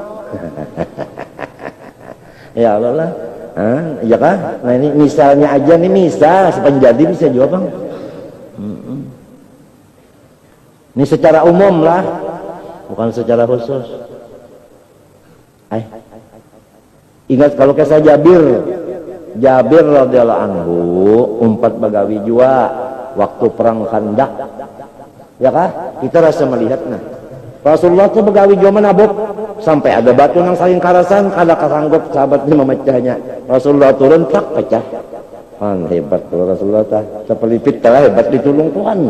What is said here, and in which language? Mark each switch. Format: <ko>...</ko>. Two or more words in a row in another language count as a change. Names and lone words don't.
<bjn>Ya Allah lah. Iya kan? Nah ini misalnya aja nih misal sepenjadi bisa juga bang. Ini secara umum lah, bukan secara khusus. Ingat kalau kisah Jabir</bjn> <ar>رضي الله عنه</ar> <bjn>umpat bagawi jua waktu perang Khandaq. Ya kah? Kita rasa melihatnya. Rasulullah itu begawi jua menabuk sampai ada batu yang saling karasan kada kasanggup sahabatnya memecahnya. Rasulullah turun tak pecah. Hebat kalau Rasulullah sepelipit telah hebat ditulung Tuhan.</bjn>